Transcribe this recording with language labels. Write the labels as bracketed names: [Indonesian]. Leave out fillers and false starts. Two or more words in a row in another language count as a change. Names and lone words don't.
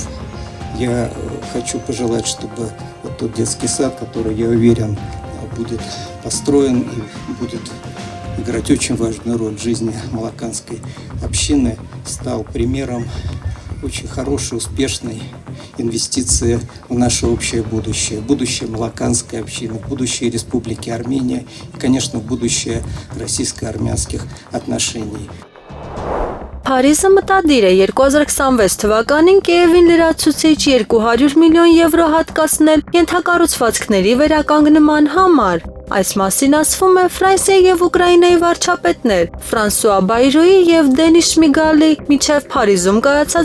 [Russian] Я хочу пожелать, чтобы вот тот детский сад, который, я уверен, будет построен и будет играть очень важную роль в жизни молоканской общины, стал примером очень хорошей, успешной инвестиции в наше общее будущее молоканской общины, будущее Республики Армения и, конечно, будущее российско-армянских отношений. [Armenian] Փարիզը մտադիր է 2026 թվականին Կիևին լրացուցիչ 200 միլիոն եվրո հատկացնել ենթակառուցվածքների վերականգնման համար։ Այս մասին ասվում է Ֆրանսիայի եւ Ուկրաինայի վարչապետներ Ֆրանսուଆ Բայրոյի եւ Դենիս Շմիգալի միջև Փարիզում կայացած